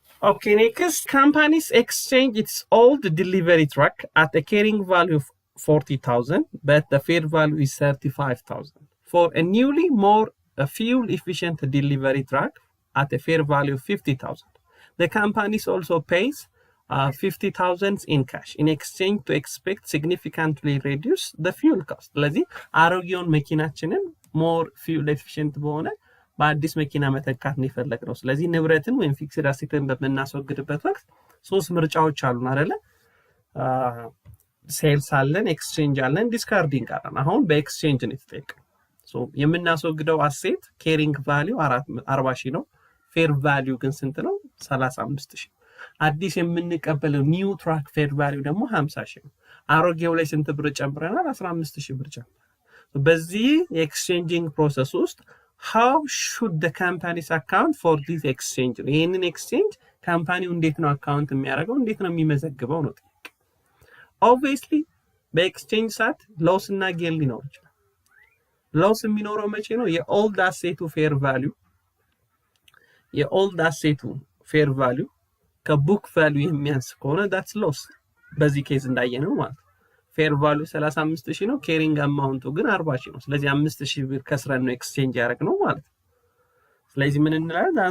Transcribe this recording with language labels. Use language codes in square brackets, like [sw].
[en] Okay, next, companies exchange its old delivery truck at a carrying value of 40,000, but the fair value is 35,000 for a newly more fuel-efficient delivery truck at a fair value of 50,000. The companies also pays 50,000 in cash in exchange to expect significantly reduce the fuel cost. [am] ለዚህ አሮጌውን መኪናችንን [en] more fuel efficient [am] በሆነ በአዲስ መኪና መተካት ነው የፈለግነው። ስለዚህ ንብረትን ወይም ፊክስድ አሴትን በመናስወግድበት ወቅት ሶስት ምርጫዎች አሉን አይደለ? ሴልስ አለን፣ ኤክስቼንጅ አለን፣ ዲስካርዲንግ አለን። አሁን በኤክስቼንጅ ነው የተጠየቀው። ሶ የምናስወግደው አሴት ኬሪንግ ቫልዩ 40,000 ነው። ፌር ቫልዩ ግን ስንት ነው? 35,000። አዲስ የምንቀበለው ኒው ትራክ ፌር ቫልዩ ደግሞ 50,000 ነው። አሮጌው ላይ ስንት ብር ጨምረናል? 15,000 ብር ጨምረናል። በዚህ የኤክስቼንጂንግ ፕሮሰስ ውስጥ [en] how should the companies account for this exchange? [am] ይሄንን ኤክስቼንጅ ካምፓኒው እንዴት ነው አካውንት የሚያደርገው? እንዴት ነው የሚመዘግበው ነው ጥያቄ። obviously በኤክስቼንጅ ሰዓት ሎስ እና ጌን ሊኖር ይችላል። ሎስ የሚኖረው መቼ ነው? የኦልድ አሴቱ ፌር ቫልዩ ከቡክ ቫልዩ የሚያንስ ከሆነ [en] that's loss። [am] በዚህ ኬዝ እንዳየነው ማለት ነው። ፌር ቫልዩ 35,000 ነው፣ ኬሪንግ አማውንቱ ግን 40,000 ነው። ስለዚህ 5,000 ብር ከስረን ነው ኤክስቼንጅ ያደረግነው ማለት ነው። ስለዚህ ምን እንላለን?